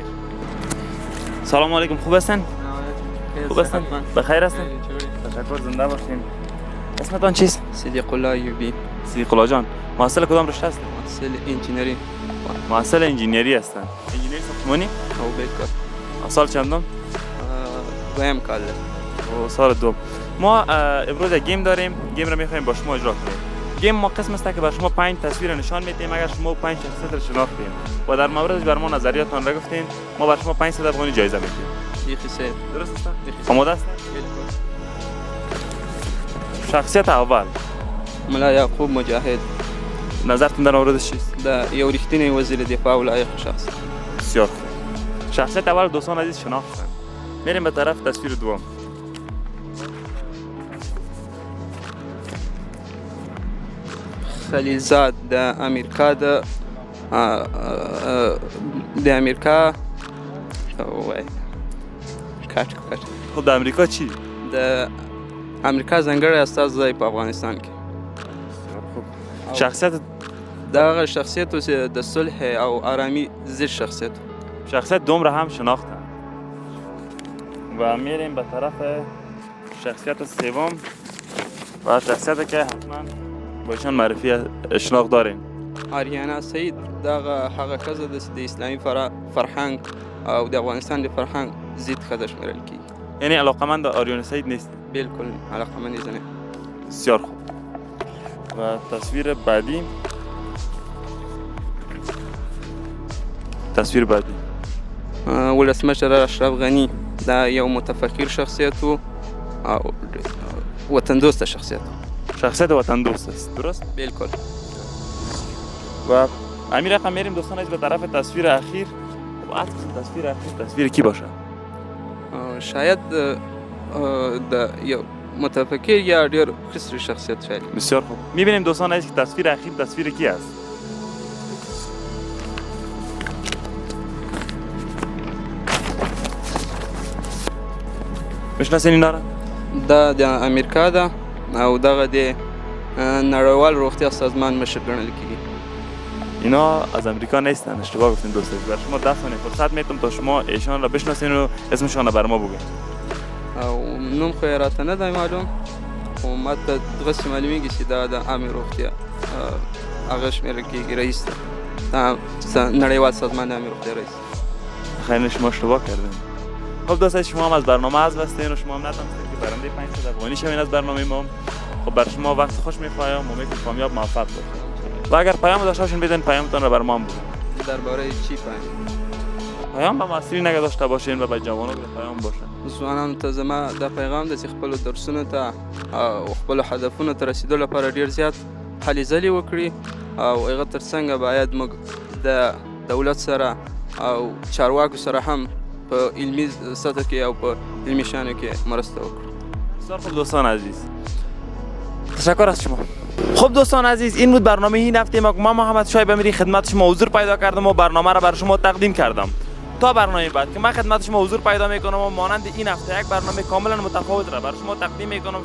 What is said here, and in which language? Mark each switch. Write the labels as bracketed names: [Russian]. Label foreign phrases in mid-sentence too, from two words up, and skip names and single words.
[Persian] سلام علیکم، خوب هستین؟ خوب هستین؟ بخیر هستین؟ تشکر، زنده باشین. اسمتان چیست؟ صدیق الله ایوبی، صدیق الله جان. محصل کدام رشته هستین؟ محصل انجینری محصل انجینری هستن. انجینری ساختمانی؟ [Pashto] او بیکار. [Persian] سال چندم؟ [Pashto] دویم کال ده. [Persian] و سال دوم. ما امروز یک گیم داریم، گیم را میخوایم با شما اجرا کنیم. گیم ما قسم است که بر شما 5 تصویر نشان میدیم، اگر شما 5 شخصیت را شناختین و در موردش بر ما نظریاتتان را گفتین، ما بر شما 500 افغانی جایزه میدیم. شیخ سید. درست است؟ آماده است؟ شخصیت اول ملا یعقوب مجاهد، نظرتون در موردش چیست؟ [Pashto] دا یو رښتینی وزیر دفاع و لایق شخص. [Persian] بسیار خوب. شخصیت اول دوستان عزیز شناختن. میریم به طرف تصویر دوم. [Pashto] خلیلزاد د امریکا د امریکا وای کټ [Persian] خب در امریکا چی؟ [Pashto] د امریکا ځانګړی استازی په افغانستان کې. شخصیت دا هغه شخصیت و چې د صلح او آرامي ضد شخصیت و. [Persian] شخصیت دوم را هم شناختن و میریم به طرف شخصیت سوم و شخصیتی که حتما با ایشان معرفی شناخت داریم. [Pashto] آریانا سعید دا هغه ښځه ده چې د اسلامي فرهنګ او د افغانستان د فرهنګ ضد ښځه شمېرل کېږي. [Persian] یعنی علاقمند آریانا سعید نیست؟ بالکل علاقمند زنه. بسیار خوب. و تصویر بعدی [Pashto] ولسمشر اشرف غنی دا یو متفکر شخصیت و وطن دوست شخصیت. [Persian] شخصیت وطن دوست است، درست؟ بالکل. و امیر رقم میریم دوستان عزیز به طرف تصویر اخیر. و از تصویر اخیر تصویر کی باشه؟ [Pashto] شاید د یو متفکر یا ډیر خسر شخصیت شاید. [Persian] بسیار خوب. میبینیم دوستان عزیز که تصویر اخیر تصویر کی است؟ میشناسین اینا را؟ [Pashto] دا د امریکا ده او دغه د نړیوال روغتیا سازمان مشر ګڼل کېږي. [Persian] اینا از امریکا نیستن، اشتباه گفتین دوست عزیز. برای شما 10 ثانیه فرصت میدم تا شما ایشان را بشناسین و اسمشان را بر ما بگین. [Pashto] او نوم خو یې راته نه دی معلوم، خو ماته دغسې معلومیږي چې دا د عامې روغتیا هغه شمېرل کېږي، رئیس ده. دا نړیوال سازمان د عامې روغتیا رئیس. [Persian] خیلی شما اشتباه کردین. خب دوست عزیز، شما هم از برنامه از بستین و شما هم نتونستید که برنده 500 افغانی شوین از برنامه ما. خب برای شما وقت خوش می‌خوایم، امیدوارم کامیاب موفق باشید. و اگر پیام داشته باشین بدین پیامتون را بر ما هم بگین. درباره چی پیام به مسئولی نگه داشته باشین و به جوانو پیام باشه. [Pashto] ځوانانو ته زما دا پیغام ده چې خپلو درسونو ته او خپلو هدفونو ته رسیدو لپاره ډېر زیات هلې ځلې وکړي او هغه ترڅنګ باید موږ د دولت سره او چارواکو سره هم په علمي سطح کې او په علمي شیانو کې مرسته وکړو. [Persian] بسیار خوب دوستان عزیز، تشکر از شما. خب دوستان عزیز، این بود برنامه این هفته ما. من محمد شایب امیری خدمت شما حضور پیدا کردم و برنامه را برای شما تقدیم کردم. تا برنامه بعد که من خدمت شما حضور پیدا میکنم و مانند این هفته یک برنامه کاملا متفاوت را برای شما تقدیم میکنم.